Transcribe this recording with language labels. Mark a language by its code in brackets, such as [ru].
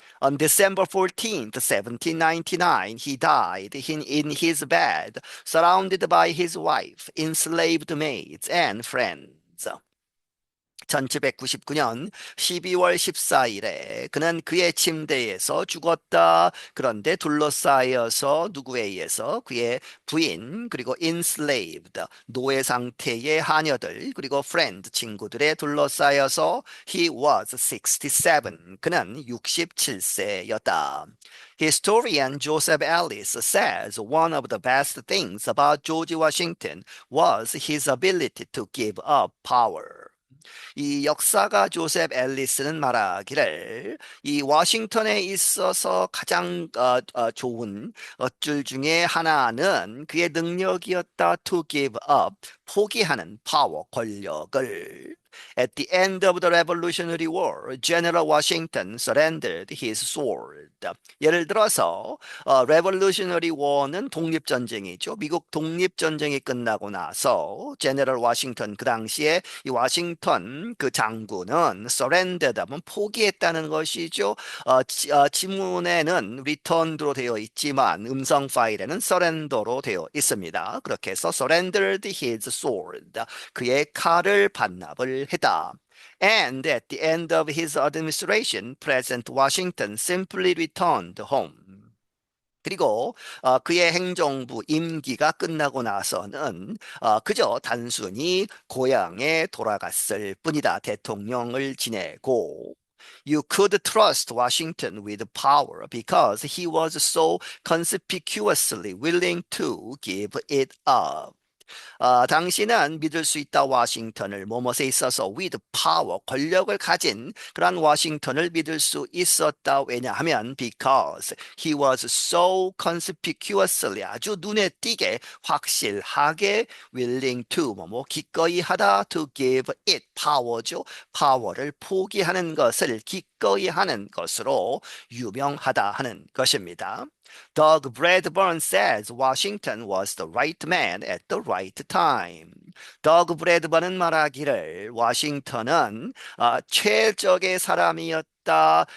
[en] On December 14th, 1799, he died in his bed, surrounded by his wife, enslaved maids, and friends. [ko] 1799년 12월 14일에 그는 그의 침대에서 죽었다. 그런데 둘러싸여서 누구에 의해서 그의 부인 그리고 enslaved 노예 상태의 하녀들 그리고 friend 친구들에 둘러싸여서 [en] he was 67. [ko] 그는 67세였다. [en] Historian Joseph Ellis says one of the best things about George Washington was his ability to give up power. [ko] 이 역사가 조셉 앨리스는 말하기를 이 워싱턴에 있어서 가장 좋은 줄 중에 하나는 그의 능력이었다. [en] To give up, [ko] 포기하는 파워, 권력을. [en] At the end of the Revolutionary War, General Washington surrendered his sword. [ko] 예를 들어서 Revolutionary War는 독립전쟁이죠. 미국 독립전쟁이 끝나고 나서 [en] General Washington [ko] 그 당시에 이 워싱턴 그 장군은 [en] surrendered [ko] 하면 포기했다는 것이죠. 지문에는 returned로 되어 있지만 음성 파일에는 surrender로 되어 있습니다. 그렇게 해서 [en] surrendered his sword. [ko] 그의 칼을 반납을 했다. [en] And at the end of his administration, President Washington simply returned home. [ko] 그리고 그의 행정부 임기가 끝나고 나서는 그저 단순히 고향에 돌아갔을 뿐이다. 대통령을 지내고 [en] You could trust Washington with power because he was so conspicuously willing to give it up. [ko] 당신은 믿을 수 있다. 워싱턴을 뭐뭇에 있어서 [en] with power [ko] 권력을 가진 그런 워싱턴을 믿을 수 있었다. 왜냐하면 [en] because he was so conspicuously [ko] 아주 눈에 띄게 확실하게 [en] willing to [ko] 기꺼이 하다 [en] to give it power [ko] 죠. 파워를 포기하는 것을 기꺼이 하는 것으로 유명하다 하는 것입니다. [en] Doug Bradburn says Washington was the right man at the right time. [ko] 더그 브래드번은 말하기를 워싱턴은 최적의 사람이었다.